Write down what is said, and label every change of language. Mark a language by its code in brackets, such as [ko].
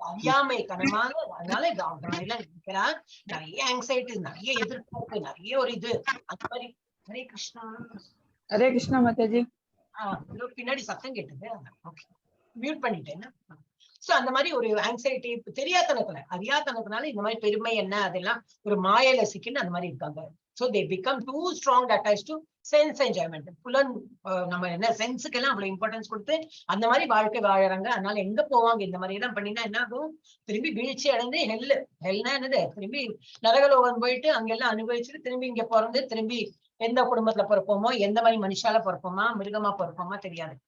[ta] அறியாமை கனமான, அதனால நினைக்கிறார் நிறைய ஆங்ஸைட்டி, நிறைய எதிர்பார்ப்பு, நிறைய ஒரு இது அந்த மாதிரி. ஹரே கிருஷ்ணா. ஹரே கிருஷ்ணா மாதாஜி. பின்னாடி சத்தம் கேட்டது, ஓகே மியூட் பண்ணிட்டேன். சோ அந்த மாதிரி ஒரு ஆங்ஸைட்டி அறியாத்தனத்தினால இந்த மாதிரி பெருமை என்ன அதெல்லாம் ஒரு மாயையில சிக்கின்னு அந்த மாதிரி இருக்காங்க. [en] So they become too strong attached to sense enjoyment. [ta] புலன் நம்ம என்ன சென்ஸுக்கு எல்லாம் அவ்வளவு இம்பார்ட்டன்ஸ் கொடுத்து அந்த மாதிரி வாழ்க்கை வாழறாங்க. அதனால எங்க போவாங்க இந்த மாதிரி எல்லாம் பண்ணினா என்ன ஆகும்? திரும்பி வீழ்ச்சி அடைந்து ஹெல்னா என்னது, திரும்பி நரகலோகம் போயிட்டு அங்கெல்லாம் அனுபவிச்சுட்டு திரும்பி இங்க பிறந்து திரும்பி எந்த குடும்பத்துல பிறப்போமோ, எந்த மாதிரி மனுஷால பிறப்போமா, மிருகமா பிறப்போமா தெரியாது.